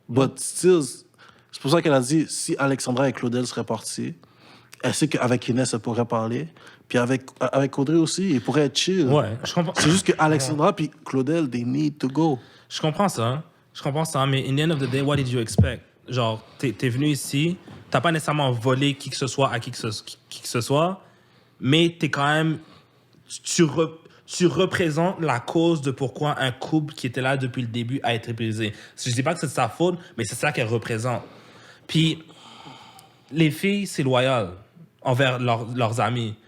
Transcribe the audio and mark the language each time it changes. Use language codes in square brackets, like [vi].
[en] But still, [fr] c'est pour ça qu'elle a dit, si Alexandra et Claudel seraient partis, elle sait qu'avec Inès, elle pourrait parler. Puis avec Audrey aussi, il pourrait être chill. Ouais, je comprends. C'est juste que Alexandra puis Claudel, [en] they need to go. [fr] Je comprends ça, mais [en] in the end of the day, what did you expect? [fr] Genre, t'es venu ici, t'as pas nécessairement volé qui que ce soit à qui que ce soit, mais t'es quand même... Tu représentes la cause de pourquoi un couple qui était là depuis le début a été brisé. Je dis pas que c'est de sa faute, mais c'est ça qu'elle représente. Puis, les filles, c'est loyal envers leurs amis.